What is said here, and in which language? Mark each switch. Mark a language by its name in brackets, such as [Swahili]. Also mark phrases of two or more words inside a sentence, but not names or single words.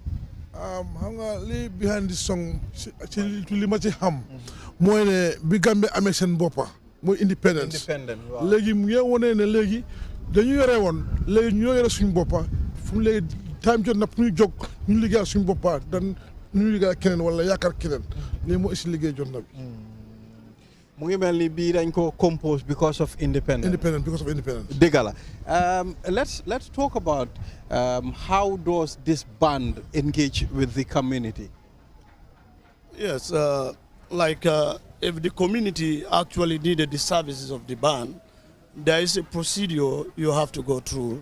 [Wolof] xam nga li behind this song ci li ma ci xam mooy ne bi Gambie amee seen boppa mooy independence léegi mu ngi wone ne léegi dañu yore woon léegi ñoo yore suñu boppa fu mu léegi time jot na pour ñu jóg ñu liggéeyal suñu boppa dan ñu liggéeyal keneen wala yaakaar keneen léegi moo aussi liggéey jot na bi mu ngi mel ni bii dañ ko compose [English] because of independence. Because of independence. [Wolof] dëgg la [English] let's talk about how does this band engage with the community. Yes, like if the community actually needed the services of the band, there is a procedure you have to go through.